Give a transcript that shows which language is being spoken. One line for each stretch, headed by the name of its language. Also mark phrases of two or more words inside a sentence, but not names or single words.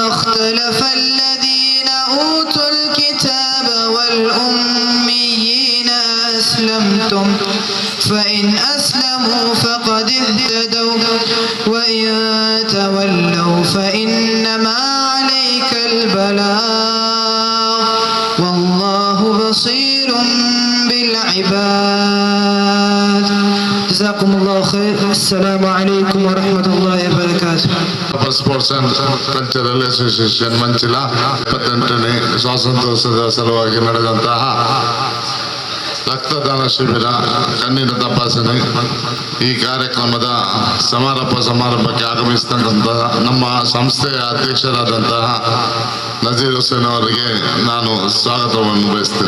Arabic: اختلف الذين أوتوا الكتاب والأميين أسلمتم فإن أسلموا فقد اهتدوا وإن تولوا فإنما عليك البلاغ والله بصير بالعباد. جزاكم الله خير. السلام عليكم ورحمة الله وبركاته.
Kannada: ಸ್ಪೋರ್ಟ್ಸ್ ಅಂಡ್ ಕಲ್ಚರಲ್ ಅಸೋಸಿಯೇಷನ್ ಮಂಚಿಲ 28ನೇ ಸ್ವಾತಂತ್ರ್ಯೋತ್ಸವದ ಸಲುವಾಗಿ ನಡೆದಂತಹ ರಕ್ತದಾನ ಶಿಬಿರ, ಕಣ್ಣಿನ ತಪಾಸಣೆ ಈ ಕಾರ್ಯಕ್ರಮದ ಸಮಾರಂಭಕ್ಕೆ ಆಗಮಿಸಿದಂತಹ ನಮ್ಮ ಸಂಸ್ಥೆಯ ಅಧ್ಯಕ್ಷರಾದಂತಹ ನಜೀರ್ ಹುಸೇನ್ ಅವರಿಗೆ ನಾನು ಸ್ವಾಗತವನ್ನು ಬಯಸ್ತೇನೆ.